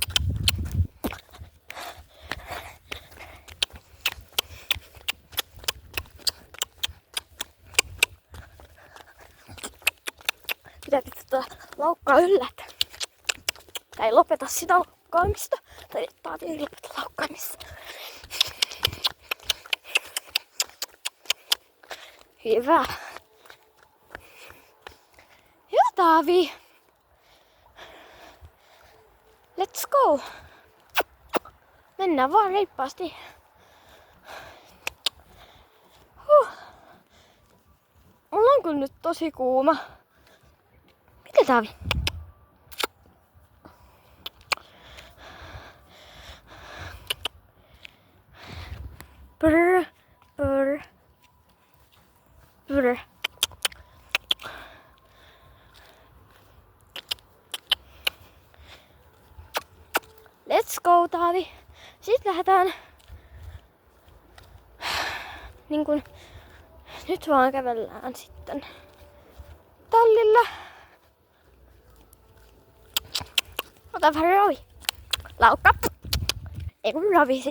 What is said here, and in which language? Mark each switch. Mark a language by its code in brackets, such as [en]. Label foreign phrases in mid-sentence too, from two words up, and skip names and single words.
[fi] Pitää pitää laukkaa yllätä. Tai ei lopeta sitä laukkaamista. Tai Taavi ei lopeta laukkaamista. Hyvä. Joo Taavi. [en] Let's go. [fi] Mennään vaan reippaasti. Mulla on kyllä nyt tosi kuuma. Mitä Taavi? Brr, brr, brr. [en] Let's go Taavi. [fi] Sitten lähdetään niin kun nyt vaan kävellään sitten tallilla. Ota vähän ravi. Laukka. Ei kun ravisi.